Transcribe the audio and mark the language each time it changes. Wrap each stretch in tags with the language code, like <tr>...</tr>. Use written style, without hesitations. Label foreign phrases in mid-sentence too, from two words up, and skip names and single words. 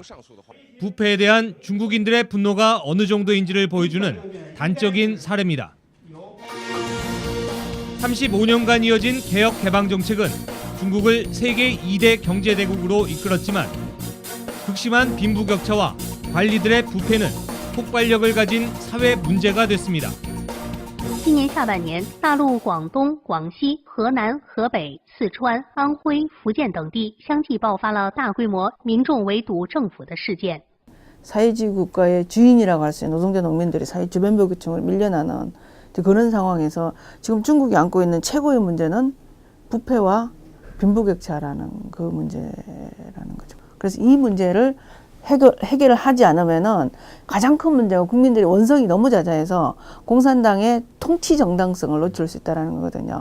<ko>부패에 대한 중국인들의 분노가 어느 정도인지를 보여주는 단적인 사례입니다. 35년간 이어진 개혁 개방 정책은 중국을 세계 2대 경제대국으로 이끌었지만 극심한 빈부격차와 관리들의 부패는 폭발력을 가진 사회 문제가 됐습니다.</ko> <zh>今年下半年，大陆广东、广西、河南、河北、四川、安徽、福建等地相继爆发了大规模民众围堵政府的事件。</zh> <ko>사회주의 국가의 주인이라고 할 수 있는 노동자 농민들이 사회 주변부계층으로 밀려나는 그런 상황에서 지금 중국이 안고 있는 최고의 문제는 부패와 빈부격차라는 그 문제라는 거죠. 그래서 이 문제를 해결을 하지 않으면은 가장 큰 문제가 국민들의 원성이 너무 자자해서 공산당의 통치 정당성을 놓칠 수 있다는 거거든요.</ko>